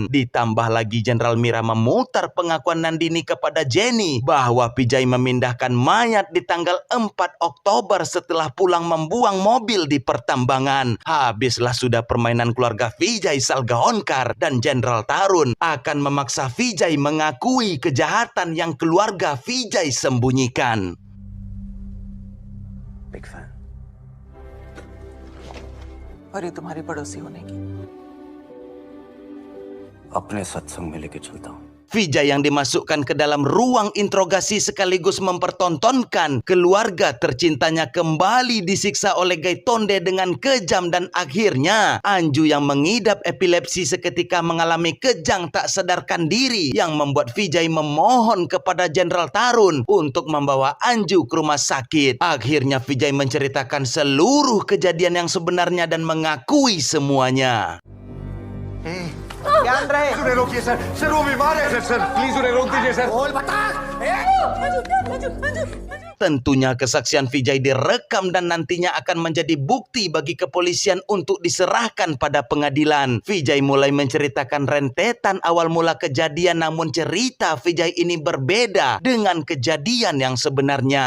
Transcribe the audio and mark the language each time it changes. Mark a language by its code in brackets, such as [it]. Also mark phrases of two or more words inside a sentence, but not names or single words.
[id] Ditambah lagi Jenderal Mira memutar pengakuan Nandini kepada Jenny bahwa Vijay memindahkan mayat di tanggal 4 Oktober setelah pulang membuang mobil di pertambangan. Habislah sudah permainan keluarga Vijay Salgaonkar, dan Jenderal Tarun akan memaksa Vijay mengakui kejahatan yang keluarga Vijay sembunyikan. [en] big fan, [hi] और ये तुम्हारी पड़ोसी होने की। अपने सत्संग में लेके चलता हूँ। [id] Vijay yang dimasukkan ke dalam ruang interogasi sekaligus mempertontonkan keluarga tercintanya kembali disiksa oleh Gaitonde dengan kejam, dan akhirnya Anju yang mengidap epilepsi seketika mengalami kejang tak sadarkan diri yang membuat Vijay memohon kepada Jenderal Tarun untuk membawa Anju ke rumah sakit. Akhirnya Vijay menceritakan seluruh kejadian yang sebenarnya dan mengakui semuanya. [hi] उन्हें रोकिए सर वो बीमार है [en] sir please [hi] उन्हें रोक दीजिए सर बोल बता [id] Tentunya kesaksian Vijay direkam dan nantinya akan menjadi bukti bagi kepolisian untuk diserahkan pada pengadilan. Vijay mulai menceritakan rentetan awal mula kejadian, namun cerita Vijay ini berbeda dengan kejadian yang sebenarnya.